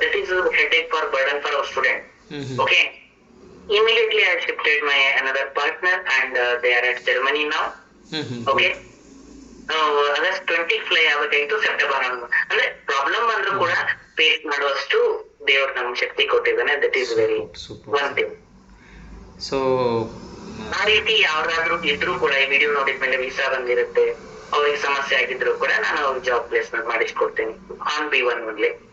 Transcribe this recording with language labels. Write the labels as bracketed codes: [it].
[en] That is headache for burden for our student. Okay, immediately I shifted my another partner and they are at Germany now. [kn] Okay, August 20 fly ಆಗಬೇಕಾಗಿತ್ತು, September ಅಂದ್ರೆ problem ಅಂದ್ರೂ ಕೂಡ face ಮಾಡುವಷ್ಟು ದೇವ್ರು ನಮ್ಗೆ ಶಕ್ತಿ ಕೊಟ್ಟಿದ್ದಾನೆ. [en] That is very one thing. So [kn] ಆ ರೀತಿ ಯಾವ್ದಾದ್ರು ಇದ್ರು ಕೂಡ ಈ ವಿಡಿಯೋ ನೋಡಿದ್ಮೇಲೆ ವೀಸಾ ಬಂದಿರುತ್ತೆ, ಅವ್ರಿಗೆ ಸಮಸ್ಯೆ ಆಗಿದ್ರು ಕೂಡ ನಾನು ಅವ್ರಿಗೆ ಜಾಬ್ ಪ್ಲೇಸ್ಮೆಂಟ್ ಮಾಡಿಸ್ಕೊಡ್ತೀನಿ ಆನ್ B1 ಮೊದಲೇ.